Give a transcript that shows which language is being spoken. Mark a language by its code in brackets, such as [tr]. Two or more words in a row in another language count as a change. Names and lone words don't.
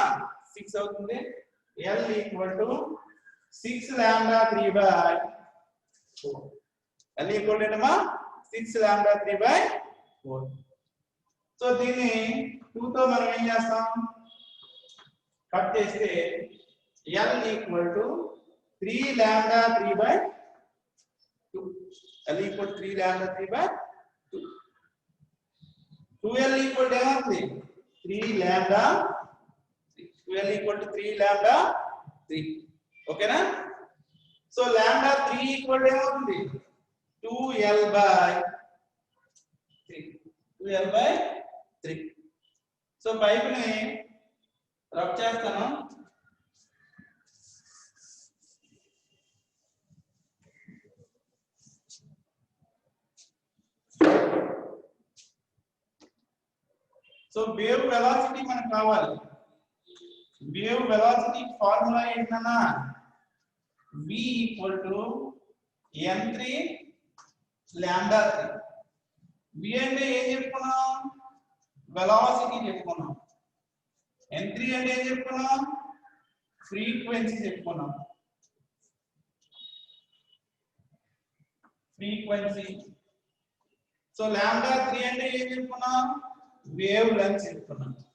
[te] 6 అవుతుంది. L = 6λ3/4. L = ఏంటమ్మా? 6λ3/4. సో దీన్ని 2 తో మనం ఏం చేస్తాం? కట్ చేస్తే L = 3λ3/2. L = 3λ3/2. 2L = ఏమవుతుంది? 3λ. 2L = 3λ3. ఓకేనా? సో λ3 = ఏమవుతుంది? 2L/3. 2L/3. సో పైపుని రబ్ చేస్తాను. సో [en] wave velocity [te] మనకు కావాలి. [en] wave velocity [te] ఫార్ములా ఏంటన్నా? [en] v equal to n3 lambda 3. [te] v అంటే ఏం చెప్పుకున్నాం, వెలాసిటీ చెప్పుకున్నాం. n3 అంటే ఏం చెప్పుకున్నాం, ఫ్రీక్వెన్సీ చెప్పుకున్నాం. ఫ్రీక్వెన్సీ. సో లాంబ్డా 3 అంటే ఏం చెప్పుకున్నాం, [en] wave length [te] చెప్పుకున్నాం.